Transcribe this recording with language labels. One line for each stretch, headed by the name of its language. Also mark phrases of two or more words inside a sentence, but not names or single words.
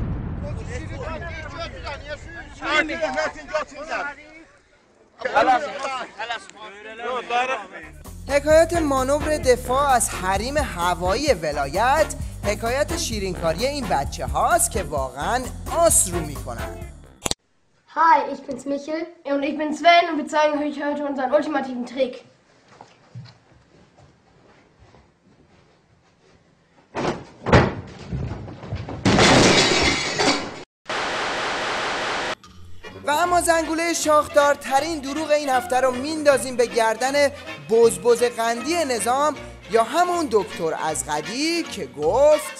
Persian: حکایت مانور دفاع از حریم هوایی ولایت حکایت شیرینکاری این بچه هاست که واقعا آس رو میکنن.
German: Hi, ich bin's Michel und ich bin Sven und wir zeigen euch heute unseren ultimativen Trick.
Persian: و اما زنگوله شاخدارترین دروغ این هفته رو میندازیم به گردن بزبز قندی نظام یا همون دکتر ازغدی که گفت